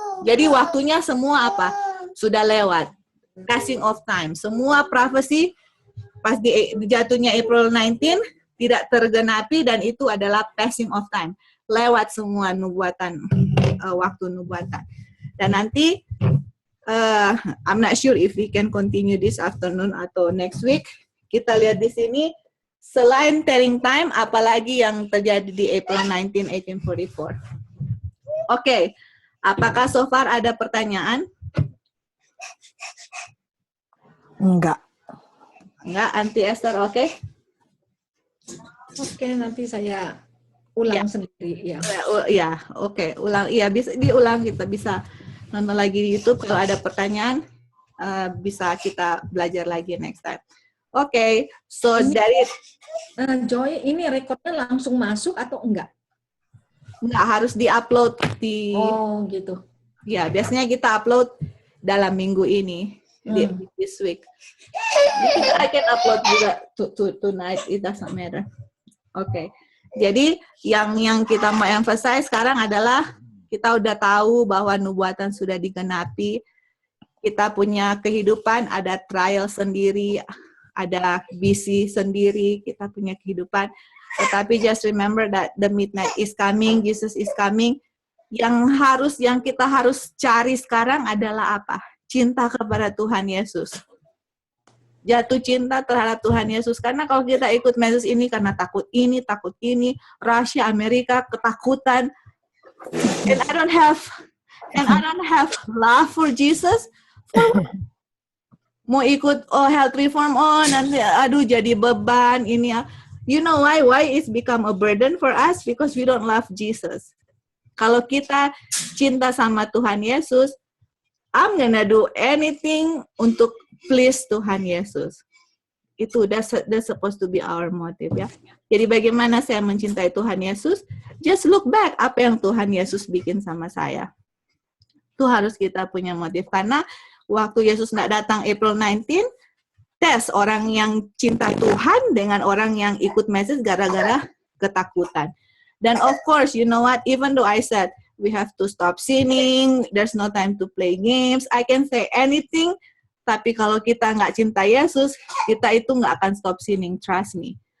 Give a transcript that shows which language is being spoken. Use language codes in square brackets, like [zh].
[id] Jadi waktunya semua sudah lewat. [en] Passing of time. [id] Semua prophecy pas jatuhnya April 19 tidak tergenapi dan itu adalah passing of time. Lewat semua nubuatan, waktu nubuatan. Dan nanti [en] I'm not sure if we can continue this afternoon [id] atau [en] next week. [id] Kita lihat di sini selain telling time, apalagi yang terjadi di April 19, 1844. Oke, apakah so far ada pertanyaan? Enggak. Enggak, Auntie Esther, oke? Oke, nanti saya ulang sendiri ya. Ya, oke, ulang. Iya, bisa diulang, kita bisa nonton lagi di YouTube. Kalau ada pertanyaan, bisa kita belajar lagi next time. Oke, so Ini, dari Joy, ini rekodnya langsung masuk atau enggak? nggak harus diupload di. Oh, gitu. Ya, biasanya kita upload dalam minggu ini, [en] this week. I can upload [id] juga [en] tonight, it doesn't matter. [id] Oke, jadi yang kita mau [en] emphasize [id] sekarang adalah kita udah tahu bahwa nubuatan sudah digenapi. Kita punya kehidupan, ada trial sendiri, ada busy sendiri, kita punya kehidupan. Tetapi [en] just remember that the midnight is coming, Jesus is coming. [id] Yang kita harus cari sekarang adalah apa? Cinta kepada Tuhan Yesus. Jatuh cinta terhadap Tuhan Yesus. Karena kalau kita ikut message ini karena takut ini, Rusia, Amerika, ketakutan. [en] And I don't have love for Jesus. [id] Mau ikut health reform, nanti aduh jadi beban ini ya. [en] You know why it's become a burden for us? Because we don't love Jesus. [id] Kalau kita cinta sama Tuhan Yesus, [en] I'm gonna do anything [id] untuk [en] please [id] Tuhan Yesus. Itu [en] that's supposed to be our motive [id] ya. Jadi bagaimana saya mencintai Tuhan Yesus? [en] Just look back [id] apa yang Tuhan Yesus bikin sama saya. Itu harus kita punya motif. Karena waktu Yesus nggak datang April 19, tes orang yang cinta Tuhan dengan orang yang ikut message gara-gara ketakutan. Dan [en] of course, you know what, even though I said, we have to stop sinning, there's no time to play games, I can say anything, [id] tapi kalau kita nggak cinta Yesus, kita itu nggak akan [en] stop sinning, trust me.